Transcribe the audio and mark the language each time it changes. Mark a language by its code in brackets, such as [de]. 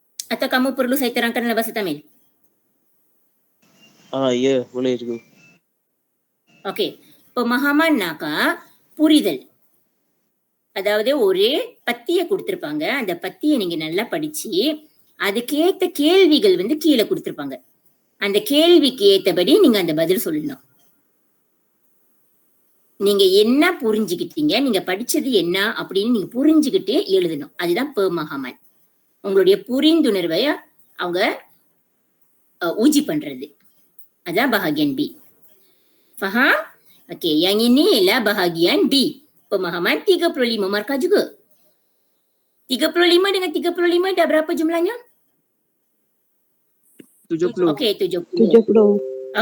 [ms] Atau kamu perlu saya terangkan dalam bahasa Tamil? Ya, boleh cikgu. Okey, pemahaman புரிதல். [ta] அதாவது ஒரு பத்தியை கொடுத்திருப்பாங்க. அந்த பத்தியை நீங்க நல்லா படிச்சு அதுக்கேத்த கேள்விகள் கீழே கொடுத்திருப்பாங்க. அந்த கேள்விக்கு ஏத்தபடி நீங்க அந்த பதில் சொல்லணும். நீங்க என்ன புரிஞ்சுக்கிட்டீங்க, நீங்க படிச்சது என்ன அப்படின்னு நீங்க புரிஞ்சுக்கிட்டு எழுதணும். அதுதான் pemahaman. உங்களுடைய புரிந்துணர்வை அவங்க uji பண்றது. அதான் [ms] bahagian B. Faham? Okey, yang ini ialah bahagian B. Pemahaman 35 markah juga. 35 dengan 35 dah berapa jumlahnya? 70. Okey, 70. 70.